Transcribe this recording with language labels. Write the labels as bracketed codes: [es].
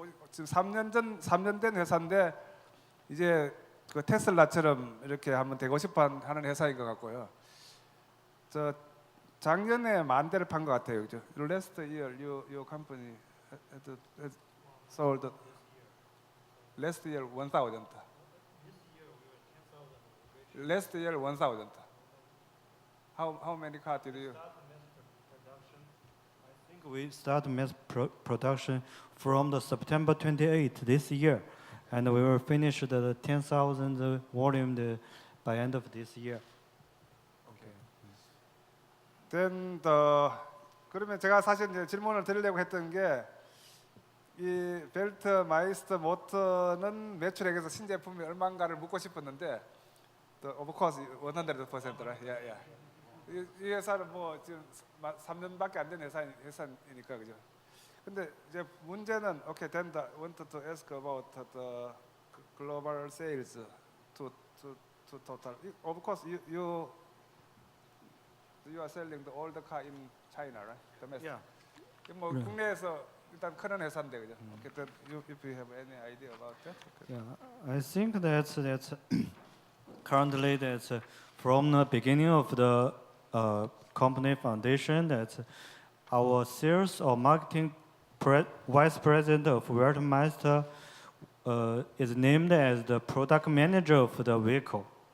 [ko] 지금 3년 된 회사인데 이제 그 테슬라처럼 이렇게 한번 되고 싶어 하는 회사인 것 같고요. 작년에 10,000대를 판 것 같아요, 그죠? [en] Last year, your company had sold last year 1,000. Last year 1,000. How many cars did you? I think we start mass production from the September 28th this year, and we will finish the 10,000 volume by end of this year. [ko] Then 그러면 제가 사실 이제 질문을 드리려고 했던 게 이 벨트 마이스터 모터는 매출액에서 신제품이 얼마인가를 묻고 싶었는데, [en] of course 100%, right? Yeah. [ko] 이 회사는 뭐 지금 3년밖에 안 된 회사니까 그죠? 근데 이제 문제는 [en] okay, then I wanted to ask about the global sales to total. Of course you are selling the old car in China, right? Domestic. Yeah. [ko] 뭐 국내에서 일단 큰 회사인데 그죠? [en] Okay, then if you have any idea about that? Okay. Yeah, I think that's currently that's from the beginning of the company foundation that our sales or marketing vice president of Wertmeister is named as the product manager of the vehicle.